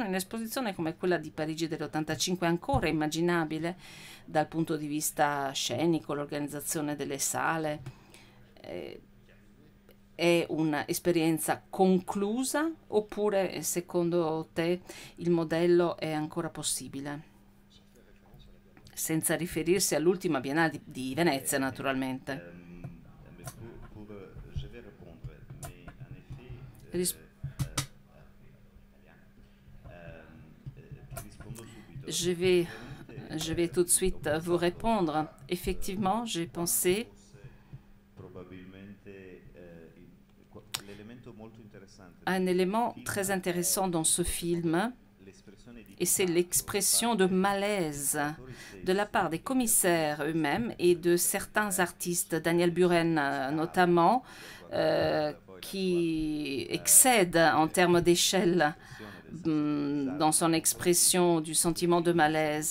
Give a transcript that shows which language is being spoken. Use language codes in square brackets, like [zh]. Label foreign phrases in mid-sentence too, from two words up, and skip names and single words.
[it] Un'esposizione come quella di Parigi dell'85 è ancora immaginabile dal punto di vista scenico, l'organizzazione delle sale. È un'esperienza conclusa oppure secondo te il modello è ancora possibile? Senza riferirsi all'ultima Biennale di Venezia, naturalmente. [fr] Ris- je vais, je vais tout de suite vous répondre. Effectivement, j'ai pensé à un élément très intéressant dans ce film, et c'est l'expression de malaise de la part des commissaires eux-mêmes et de certains artistes, Daniel Buren notamment, qui excède en termes d'échelle dans son expression du sentiment de malaise.